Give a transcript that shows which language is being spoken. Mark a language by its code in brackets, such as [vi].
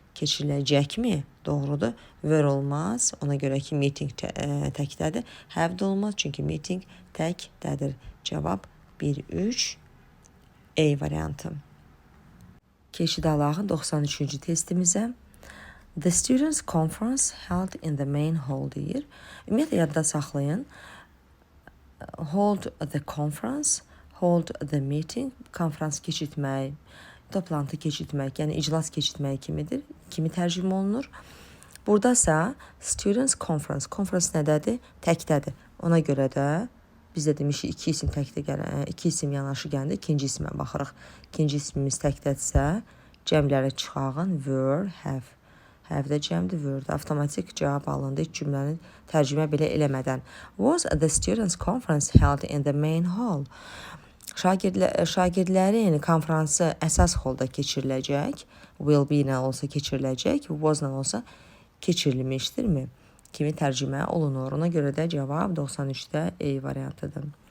[az] keçiriləcəkmi? Doğrudur. Were olmaz. Ona görə ki, meeting təkdədir. Have də olmaz, çünki meeting təkdədir. Cavab 1-3 A variantı. Keçid alaq 93-cü testimizə. [en] The students conference held in the main hall deyir. [az] Ümumiyyətlə yadda saxlayın. [en] Hold the conference, hold the meeting, [az] konferans keçirtmək, toplantı keçirtmək, yəni iclas keçirtmək kimi tərcümə olunur. Buradasa students conference, conference nədədir? Təkdədir. Ona görə də biz də demişik iki isim təkdə gələn, iki isim yanaşı gəndə ikinci ismə baxırıq. İkinci ismimiz təkdədirsə, cəmləri çıxağın were, have. Have də cəmdir, were də. Avtomatik cavab alındı heç cümləni tərcümə belə eləmədən. [en] Was the students conference held in the main hall? [az] Şagirdlərin konfransı əsas holda keçiriləcək. Will be ilə olsa keçiriləcək, was ilə olsa keçirilmişdirmi? Kimi tərcümə olunur. Ona görə də cavab 93-də A variantıdır.